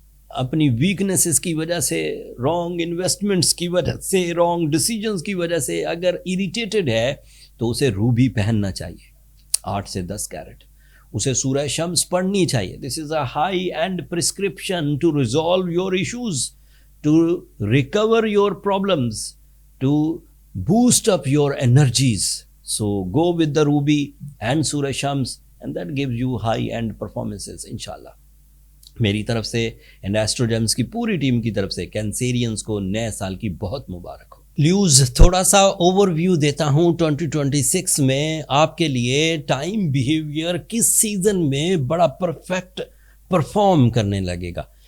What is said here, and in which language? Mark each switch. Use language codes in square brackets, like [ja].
[ur] اپنی ویکنیسز کی وجہ سے، رانگ انویسٹمنٹس کی وجہ سے، رانگ ڈیسیجنز کی وجہ سے اگر اریٹیٹڈ ہے تو اسے روبی پہننا چاہیے 8 سے 10 کیرٹ. اسے سورہ شمس پڑھنی چاہیے. [en] This is a high end prescription to resolve your issues, to recover your problems, to boost up your energies. So go with the ruby and surah shams and that gives you high end performances inshallah. [ur] میری طرف سے and astro James کی پوری team کی طرف سے کینسیرینز کو نئے سال کی بہت مبارک ہو. لیوز تھوڑا سا اوور ویو دیتا ہوں 2026 میں آپ کے لیے ٹائم بیہیویئر کس سیزن میں بڑا پرفیکٹ پرفارم کرنے لگے گا.